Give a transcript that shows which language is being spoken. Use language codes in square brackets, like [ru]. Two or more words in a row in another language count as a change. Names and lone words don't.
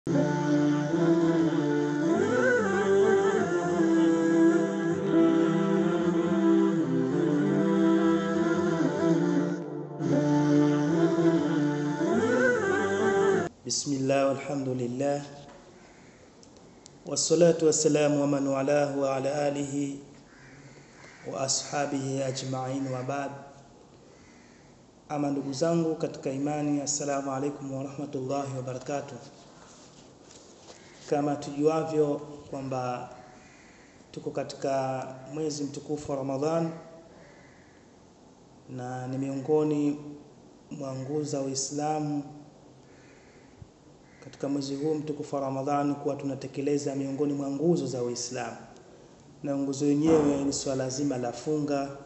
[ar] بسم الله والحمد لله والصلاة والسلام ومن والاه وعلى آله وأصحابه أجمعين وبعد. [sw] Ama ndugu zangu katika imani, [ar] السلام عليكم ورحمة الله وبركاته. [sw] Kama tujuavyo kwamba tuko katika mwezi mtukufu wa Ramadhan, na ni miongoni mwa nguzo za Uislamu katika mwezi huu mtukufu wa Ramadhani kuwa tunatekeleza miongoni mwa nguzo za Uislamu, na nguzo yenyewe ni swala zima la funga.